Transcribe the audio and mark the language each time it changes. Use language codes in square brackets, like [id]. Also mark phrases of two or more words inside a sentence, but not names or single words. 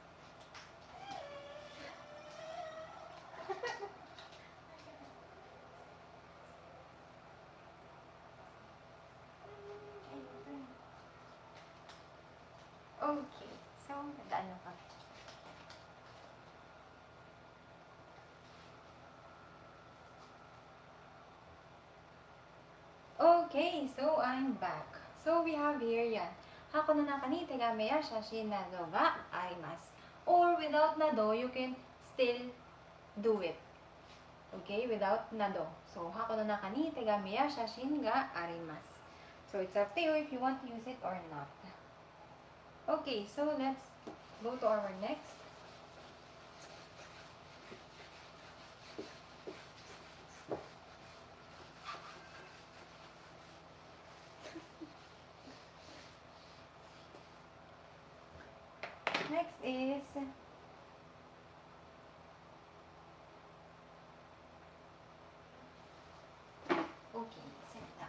[en] Okay. So, [tl] ano ka? [en] Okay, so I'm back. So we have here [ja] yan. 箱の中に手紙や写真などがあります. [en] Or without nado, you can still do it. Okay, without nado. So [ja] 箱の中に手紙や写真があります. [en] So it's up to you if you want to use it or not. Okay, so let's go to our next. Next is okay, sit down.